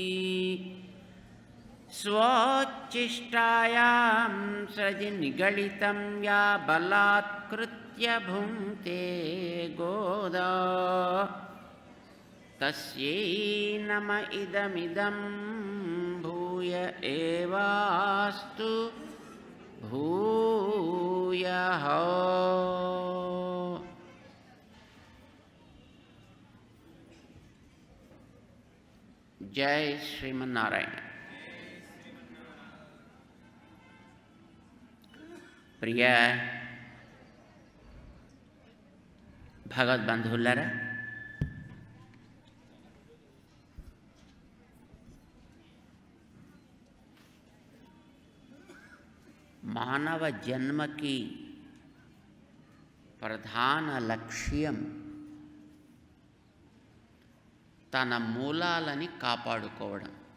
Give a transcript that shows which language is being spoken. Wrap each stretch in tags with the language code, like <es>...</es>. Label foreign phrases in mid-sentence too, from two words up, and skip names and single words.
<sa>स्वोच्छिष्टायां सृजि निगलितं या बलात्कृत्य भुङ्क्ते गोदा तस्यै नम इदमिदं भूय एवास्तु भूयः। जय श्रीमन्नारायण।</sa> <te>प्रिय భగవద్బంధువులారా, మానవ జన్మకి ప్రధాన లక్ష్యం తన మూలాలని కాపాడుకోవడం.</te>